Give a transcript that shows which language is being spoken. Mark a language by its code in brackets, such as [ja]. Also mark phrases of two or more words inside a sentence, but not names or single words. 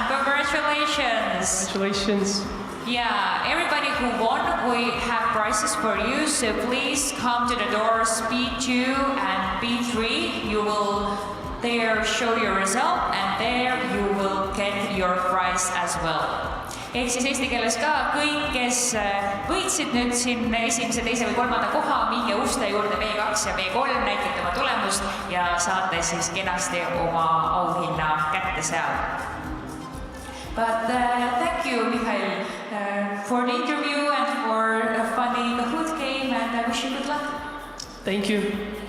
[en] Congratulations. Congratulations. Yeah, everybody who won, we have prizes for you, so please come to the doors B2 and B3. You will there show your result and there you will get your prize as well. [et] Ehk siis eesti keeles ka kõik, kes võitsid nüüd siin esimese, teise või kolmanda koha, minge uste juurde B2 ja B3, näitate oma tulemust ja saate siis kenasti oma auhinna kätte seal. [en] But thank you, Mihhail, for the interview and for a funny Kahoot game, and I wish you good luck. Thank you.